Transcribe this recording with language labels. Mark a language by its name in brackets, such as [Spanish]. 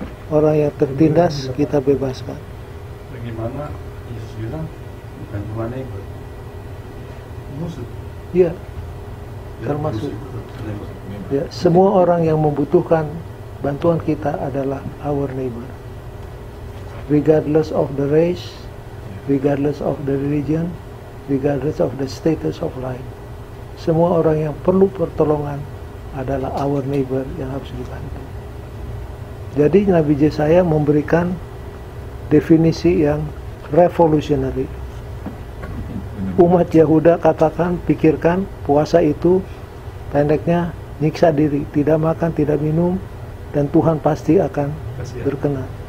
[Indonesian] Orang yang tertindas kita bebaskan. Bagaimana Yesus bilang bukan cuma neighbor, musuh. Ya, termasuk. Ya, semua orang yang membutuhkan bantuan kita adalah [English] our neighbor. Regardless of the race, regardless of the religion, regardless of the status of life. [Indonesian] Semua orang yang perlu pertolongan adalah [English] our neighbor [Indonesian] yang harus dibantu. Jadi Nabi Yesaya memberikan definisi yang revolutionary. Umat Yahuda katakan, pikirkan puasa itu pendeknya nyiksa diri, tidak makan, tidak minum, dan Tuhan pasti akan berkenan.